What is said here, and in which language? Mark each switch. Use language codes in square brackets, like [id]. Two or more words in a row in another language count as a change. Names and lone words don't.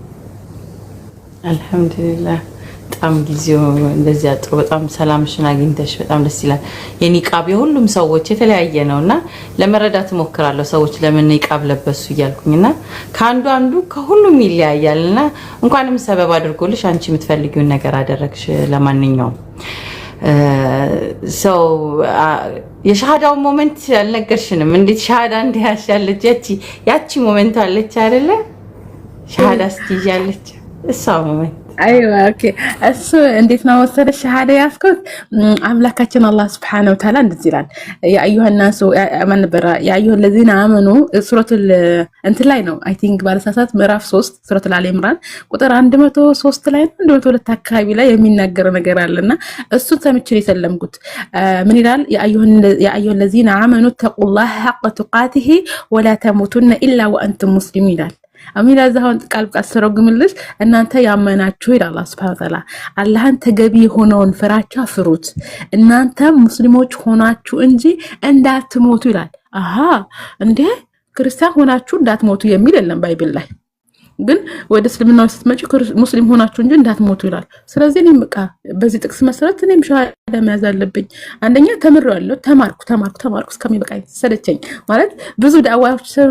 [am] አልሐምዱሊላህ በጣም ጊዜው እንደዚህ አጥሮ በጣም ሰላምሽን አግኝተሽ በጣም ደስ ይላል። የኒቃብ የሁሉም ሰዎች የተለያየ ነውና ለመረዳት እሞክራለሁ። ሰዎች ለምን ኒቃብ ለበሱ እያልኩኝና ከአንዱ አንዱ ከሁሉም ይለያያልና እንኳንም ሰበብ አድርጎልሽ አንቺ የምትፈልጊውን ነገር አደረግሽ። ለማንኛውም ሰው የሻሃዳው ሞመንት አልነገርሽንም። እንዴት ሻሃዳ እንዲያሻለች ያቺ ሞመንት አለች አይደለ? ሻሃዳ ስትይዣለች እሷ ሞመንት አይዋ ኦኬ። እሱ እንዴት ነው ወሰደሽ ሻሃዳ ያስኩት? አምላካችን አላህ [ar] سبحانه وتعالى [am] እንደዚህ ይላል [ar] يا أيها الناس يا أيها الذين آمنوا [am] ሱረቱል እንትን ላይ ነው [en] I think [am] ባለሳሳት ምዕራፍ 3 ሱረቱል አሊ ኢምራን ቁጥር 103 ላይ ነው 102 አካባቢ ላይ የሚናገር ነገር አለና እሱ ተምቼ የሰለምኩት ምን ይላል? [ar] يا أيها الذين آمنوا اتقوا الله حق تقاته ولا تموتن إلا وأنتم مسلمون [am] ይላል። አሚና ዛውን ቃል አስተረጉምልሽ እናንተ ያመናችሁ ይላል አላህ [ar] سبحانه وتعالى [am] አላህን ተገቢ ሆነውን ፍራቻ ፍሩት እናንተ ሙስሊሞች ሆናችሁ እንጂ እንዳትሞቱ ይላል። አሃ እንዴ ክርስቲያን ሆናችሁ እንዳትሞቱ የሚል የለም ባይብል ላይ፣ ግን ወደ እስልምናው ስትመጪ ሙስሊም ሆናችሁ እንጂ እንዳትሞቱ ይላል። ስለዚህ እኔም በቃ በዚህ ጥቅስ መሰረት እኔም ሻሃዳ መያዝ አለብኝ። አንደኛ ተምሬያለሁ፣ ተማርኩ እስከሚበቃኝ ሰለቸኝ ማለት ብዙ ዳዋዎች